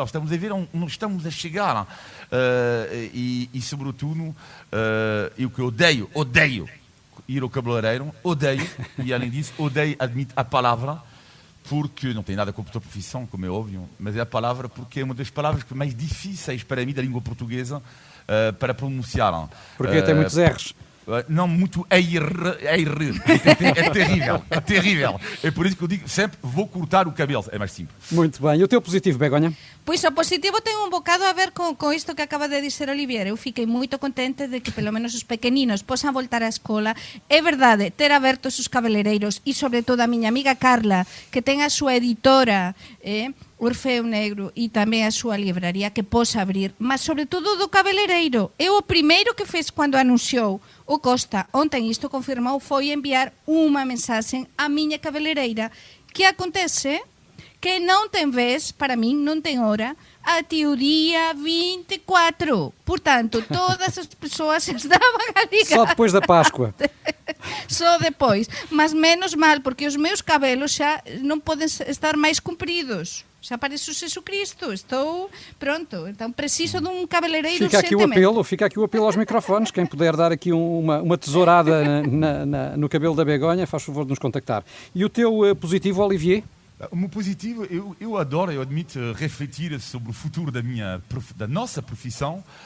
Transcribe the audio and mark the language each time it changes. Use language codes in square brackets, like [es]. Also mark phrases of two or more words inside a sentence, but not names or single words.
[pt] Estamos a ver onde estamos a chegar. E sobretudo, eu que odeio ir ao cabeleireiro, odeio, e além disso, admito a palavra, porque não tem nada com a tua profissão, como é óbvio, mas é a palavra porque é uma das palavras mais difíceis para mim da língua portuguesa para pronunciar. Porque tem muitos R's. Não, muito R. É terrível. É por isso que eu digo sempre, vou cortar o cabelo. É mais simples. Muito bem. E o teu positivo, Begonha? [gl] Pois o positivo ten un bocado a ver con isto que acaba de dizer Olivier. Eu fiquei moito contente de que pelo menos os pequeninos posan voltar á escola. É verdade, ter abertos os cabeleireiros e sobre todo a miña amiga Carla, que ten a súa editora, Orfeo Negro, e tamén a súa libraría que posa abrir, mas sobre todo do cabeleireiro. Eu o primeiro que fez cando anunciou o Costa ontem isto confirmou foi enviar unha mensaxe á miña cabeleireira. Que acontece? Que non ten vez, para min non ten hora, até o día 24. Portanto, todas as persoas estaban a ligar. [pt] Só depois da Páscoa. [gl] Só depois. Mas menos mal, porque os meus cabelos xa non poden estar máis compridos. Xa parece o Jesucristo. Estou pronto. Então preciso dun cabeleireiro urgentemente. [pt] Fica aqui o apelo aos microfones. Quem puder dar aqui uma tesourada no cabelo da Begonha, faz favor de nos contactar. E o teu positivo, Olivier? O meu positivo, eu adoro, eu admito, refletir sobre o futuro da nossa profissão.